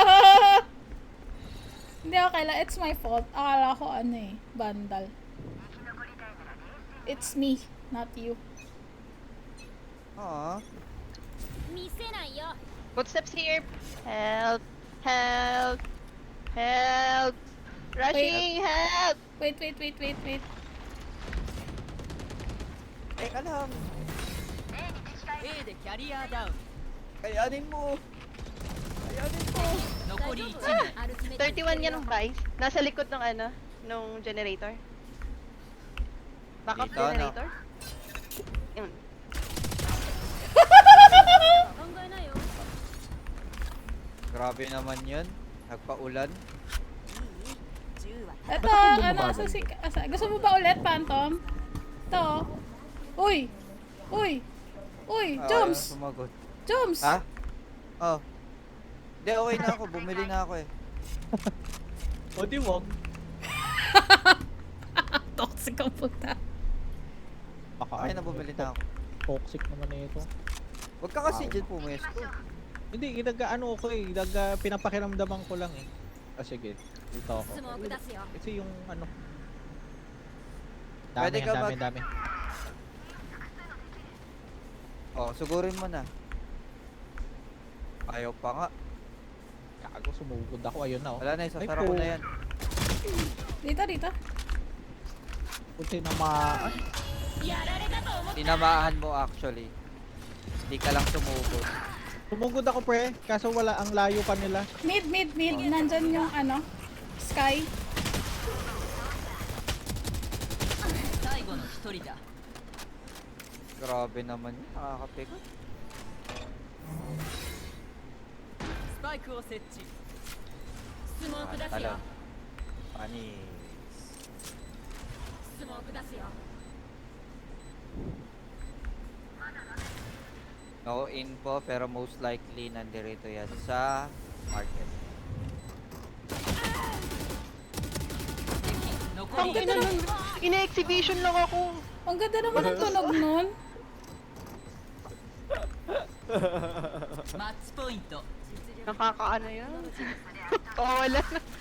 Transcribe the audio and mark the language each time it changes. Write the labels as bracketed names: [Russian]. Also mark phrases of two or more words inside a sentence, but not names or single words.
[Filipino] Hindi, okay lang. [English] It's my fault. [Filipino] Akala ko ano eh. Vandal. [English] It's me, not you. [Filipino] Ah, [Japanese] 見せないよ [English] Footsteps here. Help. Help. Help. Rushing. Help. Wait. [Filipino] teka lang. [Japanese] A でキャリアダウン [Filipino] Kayanin mo. Kayanin mo. [Japanese] 残り1名アルティメット [Filipino] 31 yan ng price. Nasa likod ng ano, nung generator. Backup Dito, no? generator. Yun. [Japanese] 考えないよ [Filipino] Grabe naman yun. Nagpaulan. [Japanese] 銃は [Filipino] Ito, ano, gusto mo ba ulit, Phantom? Ito. Uy, Ah, Joms! ayun, sumagot. Joms! Ha? Oh. Hindi, okay na ako. Bumili na ako eh. O di wag. Toxic ang puta. Baka Okay na, bumili na ako. Toxic naman na ito. Huwag ka kasi dyan pumesto. Hindi, ano ko eh, pinapakiramdaman ko lang eh. Sige, dito ako. [Japanese] スモーク出すよ [Filipino] Kasi yung ano. Pwede ka Dami. Oh, sugurin mo na. Ayaw pa nga. Kago, sumugod ako. Ayun na oh. Wala na, isasara Ay, ko po. na yan. Dito. Kunti na ma... Tinamaan mo actually. Hindi ka lang sumugod. Sumugod ako pre, kaso wala ang layo pa nila. Mid. Nandyan yung ano, Sky. [Japanese] 最後の1人だ [Filipino] Grabe naman yun. Nakakapikot. [Japanese] スパイクを設置スモーク出す [Filipino] Talo. [Japanese] よ [Filipino] Panis. [Japanese] スモーク出すよ [English] No info [Filipino] pero [English] most likely [Filipino] nandirito yan sa market. [Japanese] 敵残 [Filipino] Ang [Japanese] り [Filipino] ganda nun. Ina-exhibition lang ako. Ang ganda naman ng tunog nun. [Japanese] マッチポイント [Filipino] Nakakaano yun? Oo, wala na.